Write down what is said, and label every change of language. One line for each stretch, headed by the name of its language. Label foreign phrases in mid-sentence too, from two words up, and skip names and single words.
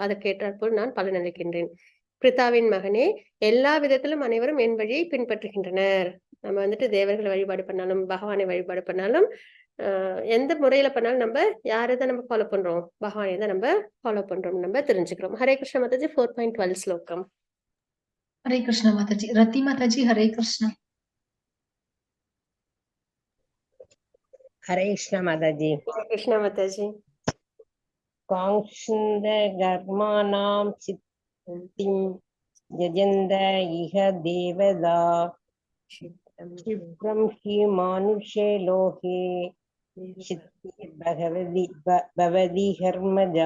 Tamil: அதற்கேற்றாற்போல் நான் பலனளிக்கின்றேன். பிரித்தாவின் மகனே, எல்லா விதத்திலும் அனைவரும் என் வழியை பின்பற்றுகின்றனர். நம்ம வந்துட்டு தேவர்களை வழிபாடு பண்ணாலும் பகவானை வழிபாடு பண்ணாலும் எந்த முறையில பண்ணாலும் நம்ம யாரை தான் நம்ம ஃபாலோ பண்றோம், பகவானை தான் நம்ம ஃபாலோ பண்றோம் நம்ம தெரிஞ்சுக்கிறோம். ஹரே கிருஷ்ண மாதாஜி 4.12 ஸ்லோகம்.
Hindi: हरे कृष्ण माताजी। रति माताजी हरे कृष्ण।
Tamil: ஹரே கிருஷ்ண மாதாஜி. ஹரே கிருஷ்ண மாதாஜி.
Sanskrit: कांक्षन्त कर्माणाम् सिद्धिम् यजन्त इह देवता क्षिप्रम् हि मानुषे लोके सिद्धि भवति कर्मजा.